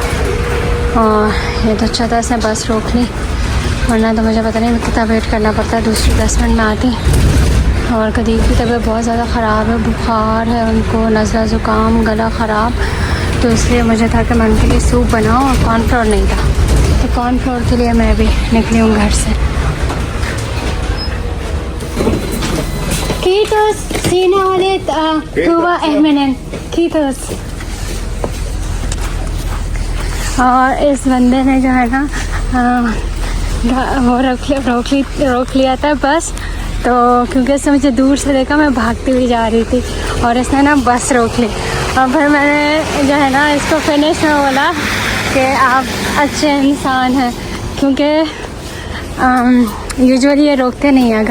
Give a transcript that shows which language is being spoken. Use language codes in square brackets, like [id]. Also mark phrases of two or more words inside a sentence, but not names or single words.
[hi] और ये तो अच्छा था इसने बस रोक ली, वरना तो मुझे पता नहीं कितना वेट करना पड़ता है, दूसरी 10 मिनट में आती। और कदीर की तबीयत बहुत ज़्यादा ख़राब है, बुखार है उनको, नज़ला ज़ुकाम, गला ख़राब, तो इसलिए मुझे था कि मैं उनके लिए सूप बनाऊँ और कॉर्नफ्लोर नहीं था, तो कॉर्नफ्लोर के लिए मैं भी निकली हूँ घर से। [fi] Kiitos, siinä olit hyvä ihminen. Kiitos. [hi] और इस बंदे ने जो है ना वो रोक लिया था बस, तो क्योंकि इसने मुझे दूर से देखा, मैं भागती हुई जा रही थी और इसने ना बस रोक ली। और फिर मैंने जो है ना इसको फिनिश में बोला कि आप अच्छे इंसान हैं, क्योंकि यूजुअली ये रोकते नहीं हैं।